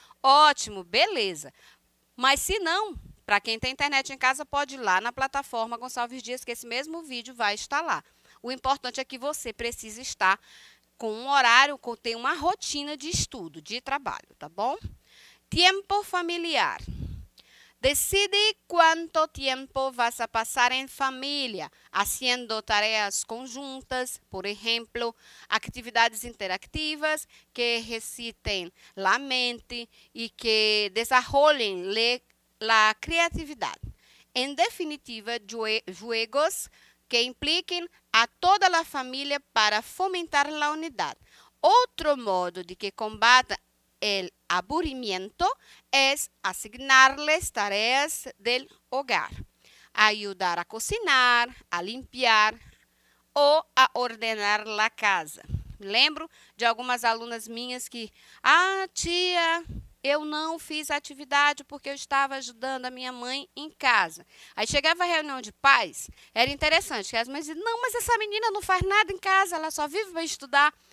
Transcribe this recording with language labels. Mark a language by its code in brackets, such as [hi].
[pt] Ótimo, beleza. Mas se não, para quem tem internet em casa, pode ir lá na plataforma Gonçalves Dias, que esse mesmo vídeo vai estar lá. O importante é que você precisa estar com um horário, ter uma rotina de estudo, de trabalho, tá bom? Tempo familiar. [es] Decide cuánto tiempo vas a pasar en familia, haciendo tareas conjuntas, por ejemplo, actividades interactivas que ejerciten la mente y que desarrollen la creatividad. En definitiva, juegos que impliquen a toda la familia para fomentar la unidad. Otro modo de que combata el aburrimiento es asignarles tareas del hogar, ayudar a cocinar, a limpiar ou a ordenar la casa. [pt] Lembro de algumas alunas minhas que, tia, eu não fiz a atividade porque eu estava ajudando a minha mãe em casa. Aí chegava a reunião de pais, era interessante, que as mães diziam, não, mas essa menina não faz nada em casa, ela só vive para estudar.